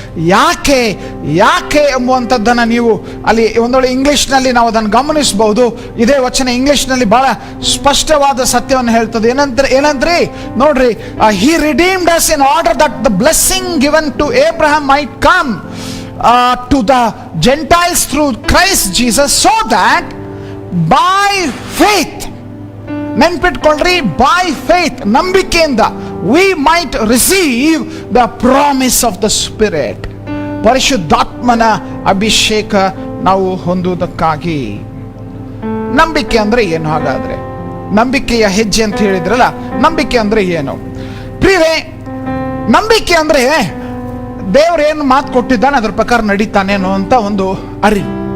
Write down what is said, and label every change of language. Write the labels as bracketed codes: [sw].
[kn] ಯಾಕೆ ಎಂಬುವಂಥದ್ದನ್ನು ನೀವು ಅಲ್ಲಿ ಒಂದೊಳ್ಳೆ ಇಂಗ್ಲಿಷ್ನಲ್ಲಿ ನಾವು ಅದನ್ನು ಗಮನಿಸಬಹುದು. ಇದೇ ವಚನ ಇಂಗ್ಲಿಷ್ನಲ್ಲಿ ಬಹಳ ಸ್ಪಷ್ಟವಾದ ಸತ್ಯವನ್ನು ಹೇಳ್ತದೆ. ಏನಂದ್ರೆ ನೋಡ್ರಿ, [en] he redeemed us in order that the blessing given to Abraham might come to the Gentiles through Christ Jesus, so that by faith, [kn] ನೆನ್ಪಿಟ್ಕೊಳ್ರಿ, [en] by faith, [kn] ನಂಬಿಕೆಯಿಂದ, [en] we might receive the promise of the Spirit, [kn] ಪರಿಶುದ್ಧಾತ್ಮನ ಅಭಿಷೇಕ ನಾವು ಹೊಂದುವುದಕ್ಕಾಗಿ. ನಂಬಿಕೆ ಅಂದ್ರೆ ಏನು? ಹಾಗಾದ್ರೆ ನಂಬಿಕೆಯ ಹೆಜ್ಜೆ ಅಂತ ಹೇಳಿದ್ರಲ್ಲ, ನಂಬಿಕೆ ಅಂದ್ರೆ ಏನು ಪ್ರಿಯರೇ? ನಂಬಿಕೆ ಅಂದ್ರೆ ದೇವ್ರು ಏನು ಮಾತು ಕೊಟ್ಟಿದ್ದಾನೆ ಅದ್ರ ಪ್ರಕಾರ ನಡೀತಾನೆ ಅನ್ನುವಂತ ಒಂದು ಅರಿವು.